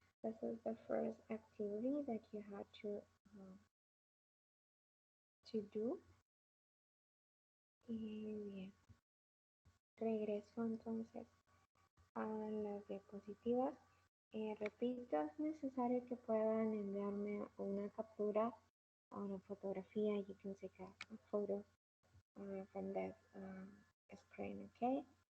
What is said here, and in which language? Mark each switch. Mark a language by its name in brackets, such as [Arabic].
[English] This is the first activity that you had to do. [Spanish] Y bien, regreso entonces a las diapositivas. Repito, es necesario que puedan enviarme una captura o una fotografía. [English] You can take a photo from the screen, okay?